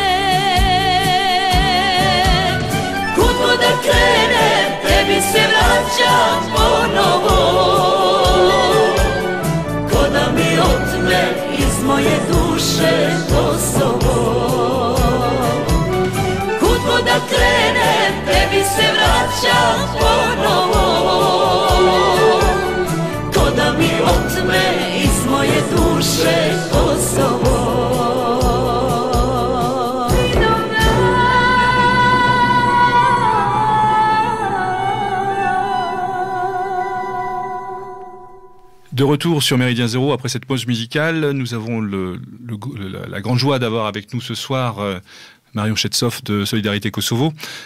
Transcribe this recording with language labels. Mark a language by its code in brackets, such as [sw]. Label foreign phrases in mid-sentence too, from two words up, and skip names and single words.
[sr] Kud god da krenem, tebi se vraćam ponovo, ko da mi otme iz moje duše Kosovo. Kud god da krenem, tebi se vraćam ponovo, ko da mi otme iz moje duše Kosovo. [fr] De retour sur Méridien Zéro après cette pause musicale, nous avons la grande joie d'avoir avec nous ce soir Marion Chetsoff de Solidarité Kosovo.